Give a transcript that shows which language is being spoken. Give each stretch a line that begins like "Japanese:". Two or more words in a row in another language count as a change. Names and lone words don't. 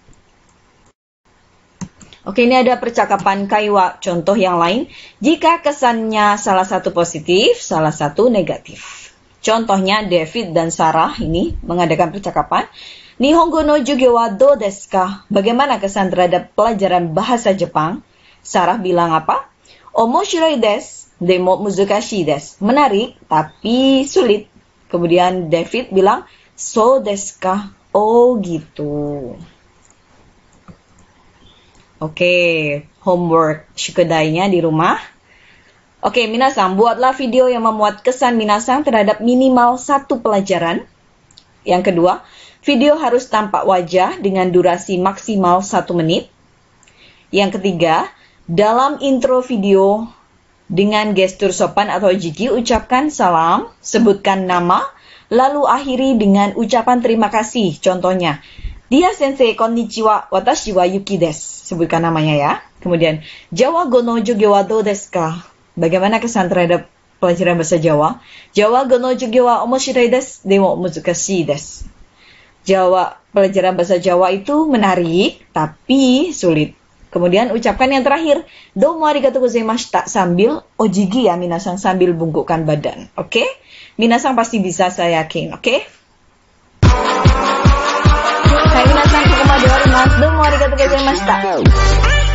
Indonesian: Oke, ini ada percakapan kaiwa. Contoh yang lain, jika kesannya salah satu positif, salah satu negatif. Contohnya David dan Sarah ini mengadakan percakapan.
Japanese: 日本語の授業はどうですか?
Indonesian: Bagaimana kesan terhadap pelajaran bahasa Jepang? Sarah bilang apa?
Japanese: 面白いです、でも難しいです.
Indonesian: Menarik tapi sulit. Kemudian David bilang,
Japanese: そうですか?
Indonesian: Oh gitu. Oke, homework shukudai-nya di rumah. Oke, minasan, buatlah video yang memuat kesan minasan terhadap minimal satu pelajaran. Yang kedua, video harus tampak wajah dengan durasi maksimal 1 menit. Yang ketiga, dalam intro video, dengan gestur sopan atau jiki, ucapkan salam, sebutkan nama, lalu akhiri dengan ucapan terima kasih.
Japanese: Contohnya, Dia先生、こんにちは、私はYukiです.
Indonesian: Sebutkan namanya ya.
Japanese: Kemudian, ジャワ語の授業はどうですか?
Indonesian: Bagaimana kesan terhadap pelajaran bahasa Jawa?
Japanese: ジャワ語の授業は面白いです、でも難しいです.
Indonesian: Jawa, pelajaran bahasa Jawa itu menarik, tapi sulit. Kemudian ucapkan yang terakhir,
Japanese: どうもありがとうございました,
Indonesian: sambil ojigi ya minasan, sambil bungkukkan badan. Oke? Minasan pasti bisa, saya yakin.
Japanese: Oke? はい皆さん、ここまでわります. どうもありがとうございました.